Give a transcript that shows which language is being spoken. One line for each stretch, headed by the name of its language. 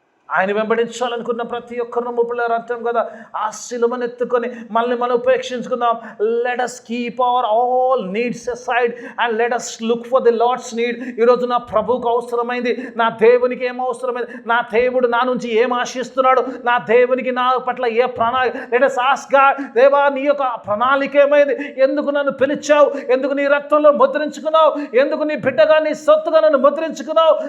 Telugu: ఆయన వెంబడించాలనుకున్న ప్రతి ఒక్కరిని పిల్లలు అర్థం కదా, ఆ శిలువను ఎత్తుకొని మనల్ని మనం ఉపేక్షించుకుందాం.
English: Let us keep our all needs aside and let us look for the Lord's need.
Telugu: ఈరోజు నా ప్రభువుకు అవసరమైంది, నా దేవునికి ఏం అవసరమైంది, నా దేవుడు నా నుంచి ఏం ఆశిస్తున్నాడు, నా దేవునికి నా పట్ల ఏ ప్రణాళిక.
English: let us ask God,
Telugu: దేవా నీ యొక్క ప్రణాళిక ఏమైంది? ఎందుకు నన్ను పిలిచావు? ఎందుకు నీ రక్తంలో ముద్రించుకున్నావు? ఎందుకు నీ బిడ్డగా నీ సొత్తుగా నన్ను ముద్రించుకున్నావు?